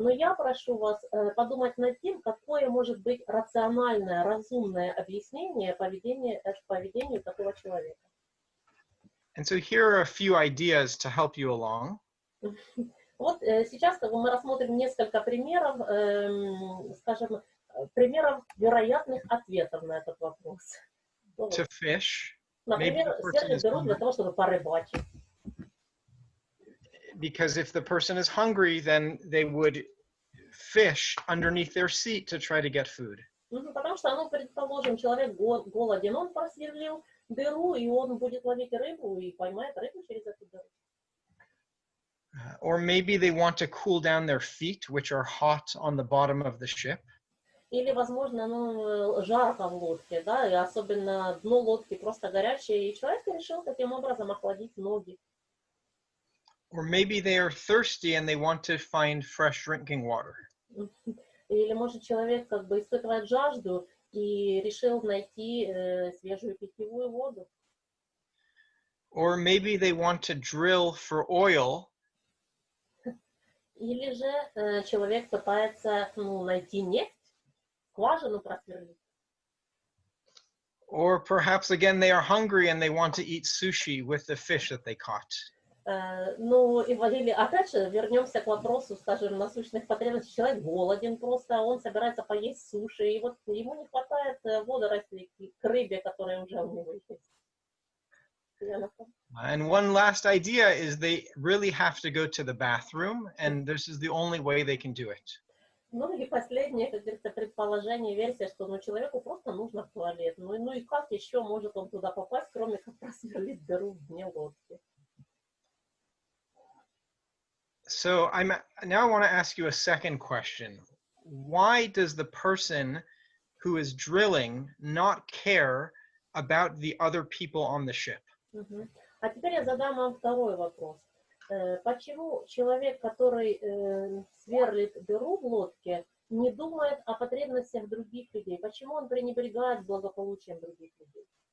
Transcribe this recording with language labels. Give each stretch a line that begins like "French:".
Russian: Но я прошу вас подумать над тем, какое может быть рациональное, разумное объяснение поведению такого человека.
English: And so here are a few ideas to help you along.
Russian: Вот сейчас как бы, мы рассмотрим несколько примеров, скажем, примеров вероятных ответов на этот вопрос.
English: To fish.
Russian: Например, сверлить дыру для того, чтобы порыбачить.
English: Because if the person is hungry, then they would fish underneath their seat to try to get food.
Russian: Потому что, ну, предположим, человек голоден, он просверлил дыру, и он будет ловить рыбу и поймает рыбу через эту дыру.
English: Or maybe they want to cool down their feet, which are hot on the bottom of the ship.
Russian: Или, возможно, ну, жарко в лодке, да, и особенно дно лодки просто горячее, и человек решил таким образом охладить ноги.
English: Or maybe they are thirsty and they want to find fresh drinking water.
Russian: Или, может, человек как бы испытывает жажду и решил найти свежую питьевую воду.
English: Or maybe they want to drill for oil.
Russian: Или же человек пытается, ну, найти нефть, скважину просверлить.
English: Or perhaps again they are hungry and they want to eat sushi with the fish that they caught.
Russian: Ну, или опять же, вернемся к вопросу, скажем, насущных потребностей. Человек голоден просто, он собирается поесть суши, и вот ему не хватает водорослей к рыбе, которая уже у него есть.
English: And one last idea is they really have to go to the bathroom, and this is the only way they can do it.
Russian: Ну и последнее, как говорится, предположение, версия, что ну, человеку просто нужно в туалет. Ну и как еще может он туда попасть, кроме как просверлить дыру в дне лодки?
English: So now I want to ask you a second question. Why does the person who is drilling not care about the other people on the ship? Мгм.
Russian: А теперь я задам вам второй вопрос. Почему человек, который сверлит дыру в лодке, не думает о потребностях других людей? Почему он пренебрегает благополучием других людей?